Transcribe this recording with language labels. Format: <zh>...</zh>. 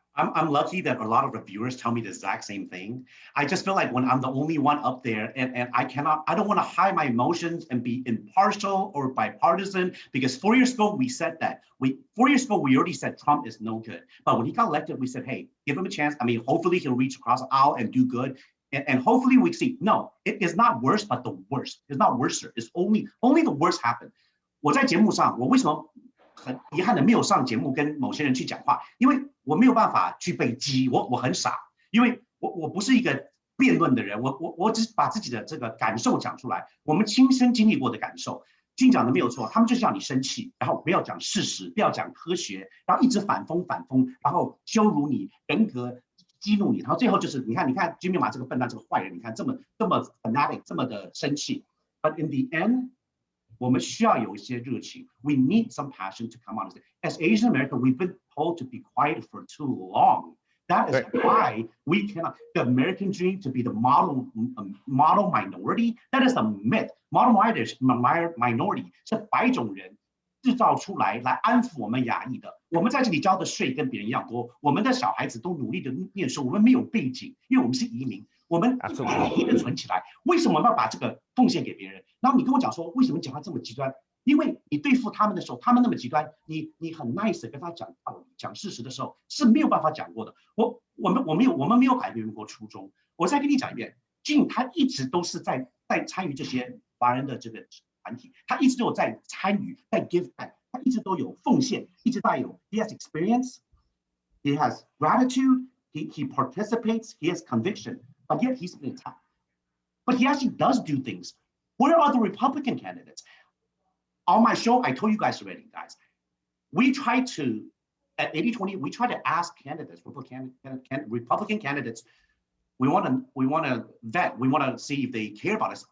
<en>I'm lucky that a lot of reviewers tell me the exact same thing. I just feel like when I'm the only one up there and I don't want to hide my emotions and be impartial or bipartisan, because 4 years ago, we said that. 4 years ago, we already said Trump is no good. But when he got elected, we said, hey, give him a chance. I mean, hopefully he'll reach across the aisle and do good. And hopefully we see, no, it is not worse, but the worst. It's not worse. It's only the worst happened.</en> <zh>我在节目上，我为什么很遗憾的没有上节目跟某些人去讲话？因为我没有办法去被激，我很傻，因为我不是一个辩论的人，我只把自己的这个感受讲出来，我们亲身经历过的感受。金讲的没有错，他们就是要你生气，然后不要讲事实，不要讲科学，然后一直反讽，然后羞辱你人格。激怒你，然后最后就是你看 Jimmy 马这个笨蛋，这个坏人，你看这么 fanatic， 这么的生气。</zh> <en>But in the end，</en> <zh>我们需要有一些热情。</zh> <en>We need some passion to come out. As Asian American, we've been told to be quiet for too long. That is why we cannot. The American dream to be the model minority. That is a myth.</en> <zh>Model minority 是白种人制造出来安抚我们亚裔的。我们在这里交的税跟别人一样多，我们的小孩子都努力的念书，我们没有背景，因为我们是移民，我们一一的存起来。为什么我们要把这个奉献给别人？然后你跟我讲说，为什么讲话这么极端？因为你对付他们的时候，他们那么极端，你很 nice 的跟他讲道理、讲事实的时候是没有办法讲过的。我们没有改变过初衷。我再跟你讲一遍，Jim 他一直都是在参与这些华人的这个团体，他一直都有在参与，在</zh> <en>give back，</en> <zh>他一直都有奉献，一直带有</zh> <en>he has experience, he has gratitude, he participates, he has conviction, but yet he's been attacked. But he actually does do things. Where are the Republican candidates? On my show, I told you guys already, guys. We try to, at 80-20, we try to ask candidates, Republican candidates, we want to vet, we want to see if they care about us.</en>